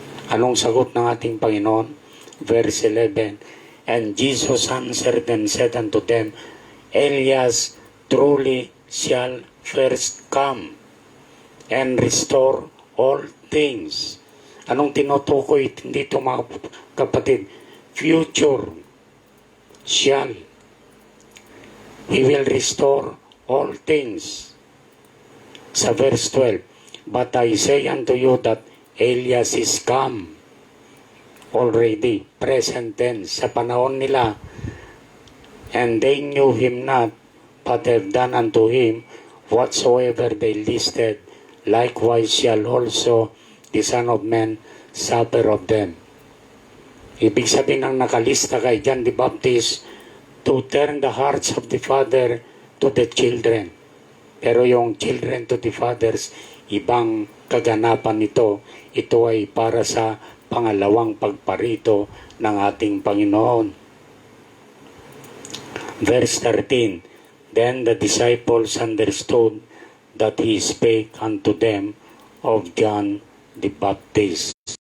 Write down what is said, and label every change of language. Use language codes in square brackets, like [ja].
[tl] Anong sagot ng ating Panginoon? [en] Verse 11, and Jesus answered and said unto them, Elias truly shall first come and restore all things. [tl] Anong tinutukoy dito, mga kapatid? [en] Future. Shall. He will restore all things. Sa verse 12, but I say unto you that Elias is come already, present tense, [tl] sa panahon nila, [en] and they knew him not, but have done unto him whatsoever they listed, likewise shall also the Son of Man suffer of them. [tl] Ibig sabihin ng nakalista kay [en] John the Baptist, to turn the hearts of the father to the children. [tl] Pero yung [en] children to the fathers, [tl] ibang kaganapan nito. Ito ay para sa pangalawang pagparito ng ating Panginoon. [en] Verse 13, then the disciples understood that he spake unto them of John the Baptist.